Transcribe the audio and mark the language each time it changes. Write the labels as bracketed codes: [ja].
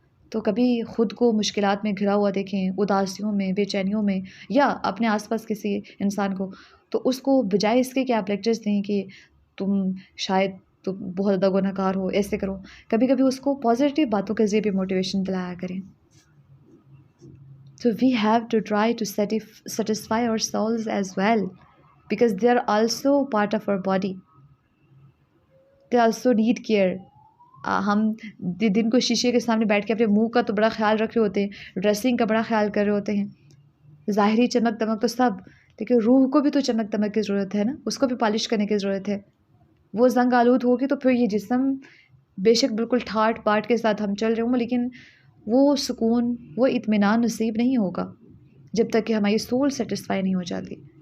[ur] تو کبھی خود کو مشکلات میں گھرا ہوا دیکھیں، اداسیوں میں، بے چینیوں میں، یا اپنے آس پاس کسی انسان کو، تو اس کو بجائے اس کے کہ آپ لیکچرز دیں کہ تم شاید تو بہت زیادہ گناہ گار ہو، ایسے کرو، کبھی کبھی اس کو پازیٹیو باتوں کے ذریعے بھی موٹیویشن دلایا کریں. [en] So we have to try to satisfy our souls as well because they are also part of our body. They also need care. [ur] ہم دن کو شیشے کے سامنے بیٹھ کے اپنے منہ کا تو بڑا خیال رکھ رہے ہوتے ہیں، ڈریسنگ کا بڑا خیال کر رہے ہوتے ہیں، ظاہری چمک دمک تو سب، لیکن روح کو بھی تو چمک دمک کی ضرورت ہے نا، اس کو بھی پالش کرنے کی ضرورت ہے. وہ زنگ آلود ہوگی تو پھر یہ جسم بے شک بالکل ٹھاٹ باٹ کے ساتھ ہم چل رہے ہوں لیکن وہ سکون، وہ اطمینان نصیب نہیں ہوگا جب تک کہ ہماری سول سیٹسفائی نہیں ہو جاتی.